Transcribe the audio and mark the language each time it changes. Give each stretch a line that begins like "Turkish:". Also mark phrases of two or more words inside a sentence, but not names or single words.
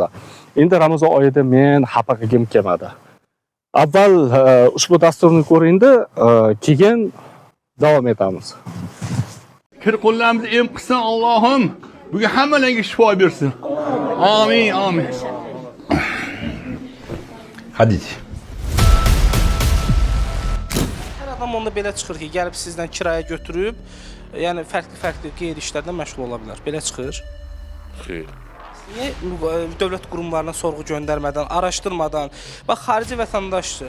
Uzbek: Endi Ramazon oyida men xafa qilgim kelmadi. Avval ushbu dasturni ko'ringda, keyin davom etamiz. Kir qo'llarimizni em qilsin Allohim. Bugun hammalarga shifo bersin. Amin, amin. Hadi.
Azerbaijani: Hər adam onda belə çıxır ki, gəlib sizdən kirayə götürüb, yəni fərqli qeyri-işlərdə məşğul ola bilər. Belə çıxır. Xeyr. Niyə dövlət qurumlarına sorğu göndərmədən, araşdırmadan, bax xarici vətəndaşdır.